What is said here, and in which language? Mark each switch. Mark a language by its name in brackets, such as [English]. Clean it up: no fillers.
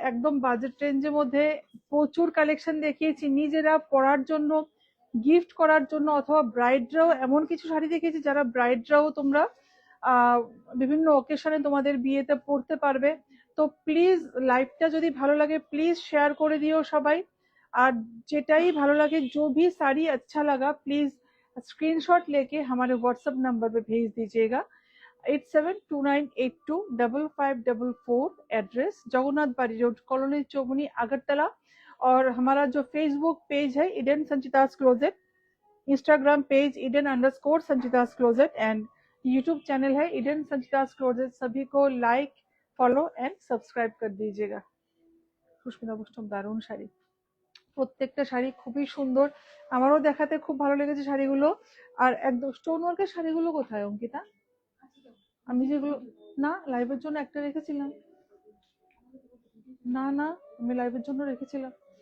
[Bangla] একদম বাজেট রেঞ্জের মধ্যে প্রচুর কালেকশন দেখিয়েছি, নিজেরা পরার জন্য, গিফট করার জন্য, অথবা ব্রাইডরাও এমন কিছু শাড়ি দেখিয়েছি যারা ব্রাইডরাও তোমরা বিভিন্ন অকেশনে তোমাদের বিয়েতে পরতে পারবে। তো প্লিজ লাইভটা যদি ভালো লাগে প্লিজ শেয়ার করে দিও সবাই। আর যেটাই ভালো লাগে, [Hindi] जो भी साड़ी अच्छा लगा प्लीज स्क्रीनशॉट लेके हमारे व्हाट्सएप नंबर पे भेज दीजिएगा। 8729825544, एड्रेस जगन्नाथ बाड़ी रोड, कॉलोनी चौमुनी, अगरतला। और हमारा जो फेसबुक पेज है Eden संचितास closet, Instagram page eden_संचितास closet and YouTube channel है इडन संचितास क्लोजेट। सभी को लाइक, फॉलो एंड सब्सक्राइब कर दीजिएगा। [Bangla] সুস্মিতা বৈষ্ণব, দারুণ শাড়ি। প্রত্যেকটা শাড়ি খুবই সুন্দর, আমারও দেখাতে খুব ভালো লেগেছে শাড়িগুলো। আর একদম স্টোন ওয়ার্কের শাড়িগুলো কোথায় অঙ্কিতা? আমি যেগুলো, না লাইভের জন্য একটা রেখেছিলাম, না না আমি লাইভের জন্য রেখেছিলাম।